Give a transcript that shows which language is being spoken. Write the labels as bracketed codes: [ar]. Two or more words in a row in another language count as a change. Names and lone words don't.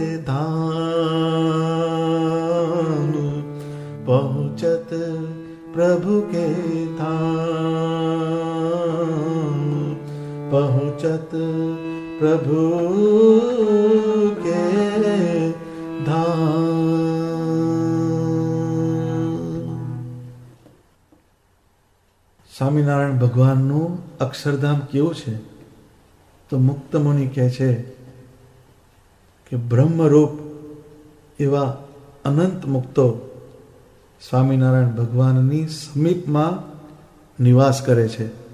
[hi] धाम, पहुँचत प्रभु के धाम, पहुँचत प्रभु के धाम। [gu] સ્વામિનારાયણ ભગવાનનું અક્ષરધામ કેવું છે? તો મુક્ત મુનિ કહે છે કે બ્રહ્મરૂપ એવા અનંત મુક્તો સ્વામિનારાયણ ભગવાનની સમીપમાં નિવાસ કરે છે.